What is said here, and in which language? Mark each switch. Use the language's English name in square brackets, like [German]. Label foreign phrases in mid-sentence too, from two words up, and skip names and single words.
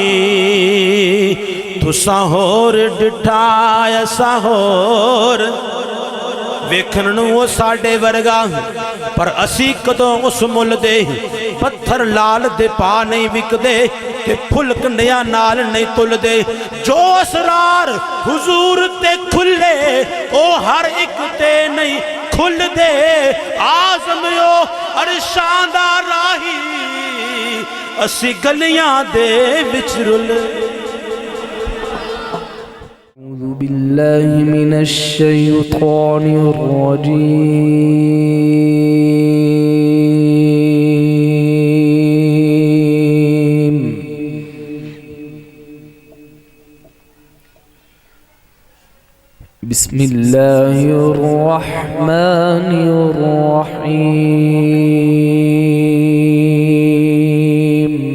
[Punjabi] تساں ہور ڈٹھا ایسا ہور ویکھن نوں وہ ساڈے ورگا، پر اسی کدوں اس مل دے، پتھر لال دے پا نہیں وکدے تے پھل کنڈیاں نال نہیں تل دے۔ جو اسرار حضور تے کھلے او ہر ایک تے نہیں کھل دے، آزمیو عرشاں دا راہی اسی گلیاں دے وچ رل۔ [Arabic] أعوذ بالله من الشيطان الرجيم. بسم الله الرحمن الرحيم.